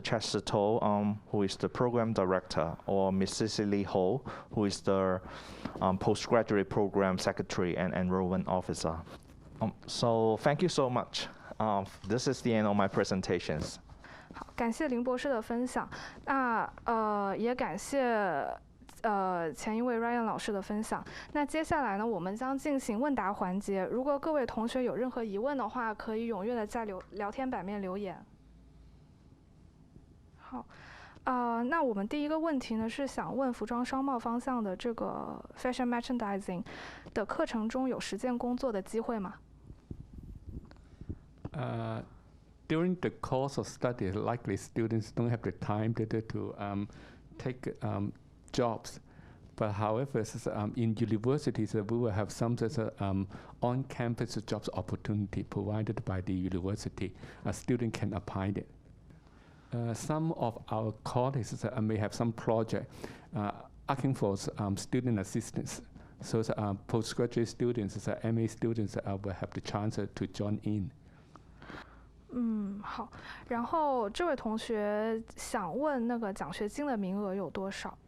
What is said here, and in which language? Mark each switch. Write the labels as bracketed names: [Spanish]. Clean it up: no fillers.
[English] Chester To, who is the program director, or Ms. Cicely Ho, who is the postgraduate program secretary and enrollment officer. So thank you so much. This is the end of my presentations. [Chinese] 好，感谢林博士的分享。那也感谢前一位 Ryan 老师的分享。那接下来呢，我们将进行问答环节。如果各位同学有任何疑问的话，可以踊跃的在聊天版面留言。好，那我们第一个问题呢是想问服装商贸方向的这个 fashion merchandising 的课程中有实践工作的机会吗？ [English] During the course of study, likely students don't have the time to take jobs. But however, in universities, we will have some on-campus jobs opportunity provided by the university. A student can apply it. Some of our colleagues may have some project asking for student assistance So the postgraduate students, the MA students will have the chance to join in. [Chinese] 好。然后这位同学想问那个奖学金的名额有多少？